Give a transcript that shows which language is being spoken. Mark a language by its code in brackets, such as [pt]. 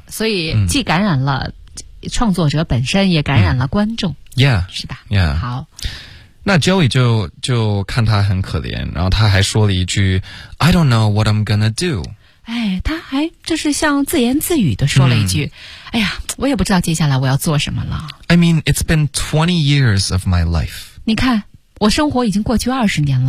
[zh] 所以既感染了创作者本身也感染了观众。 [en] Yeah， [zh] 是吧？ [en] Yeah， [zh] 好。那 Joey 就看他很可怜，然后他还说了一句 [en] I don't know what I'm gonna do。 [zh] 哎，他还就是像自言自语的说了一句、哎呀，我也不知道接下来我要做什么了。 [en] I mean it's been 20 years of my life。 [zh] 你看我生活已经过去20年了。